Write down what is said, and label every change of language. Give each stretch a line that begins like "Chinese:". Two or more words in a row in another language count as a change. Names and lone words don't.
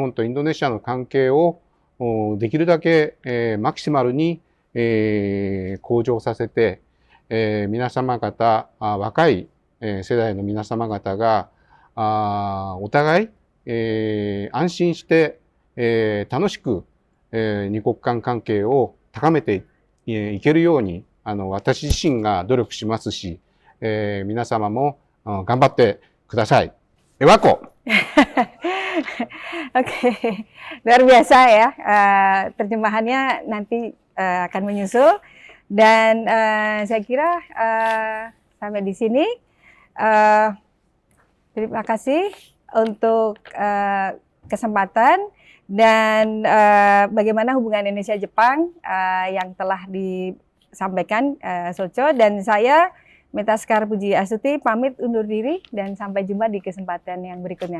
Japanese: 本とインドネシアの関係をできるだけ、マキシマルに、向上させて、皆様方若い、世代の皆様方がお互い、安心して、楽しく、二国間関係を高めていけるように私自身が努力しますし、皆様も頑張ってください。Ewako.
Indonesian: Oke, luar biasa ya. Terjemahannya nanti akan menyusul dan saya kira sampai di sini. Terima kasih untuk kesempatan dan bagaimana hubungan Indonesia-Jepang yang telah disampaikan Socho, dan saya Metaskar Puji Astuti pamit undur diri dan sampai jumpa di kesempatan yang berikutnya.